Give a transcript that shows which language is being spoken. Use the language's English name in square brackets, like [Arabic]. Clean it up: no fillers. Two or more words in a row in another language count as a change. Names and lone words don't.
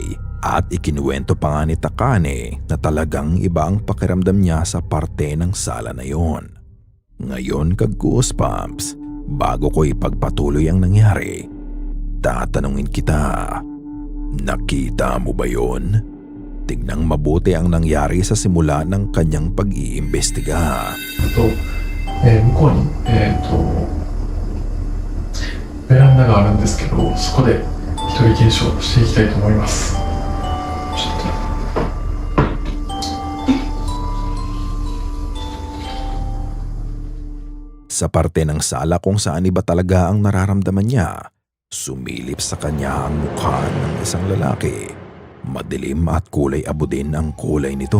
[Filipino] At ikinuwento pa nga ni Takane na talagang iba ang pakiramdam niya sa parte ng sala na yon. Ngayon kag-goosebumps, bago ko ipagpatuloy ang nangyari, tatanungin kita, nakita mo ba yon? Tignang mabuti ang nangyari sa simula ng kanyang pag-iimbestiga. [Japanese] 向こうに、ベランダがあるんですけど、そこで一人検証していきたいと思います。ちょっと。 [Filipino] Sa parte ng sala kung saan iba talaga ang nararamdaman niya, sumilip sa kanya ang mukha ng isang lalaki. Madilim at kulay abo din ang kulay nito.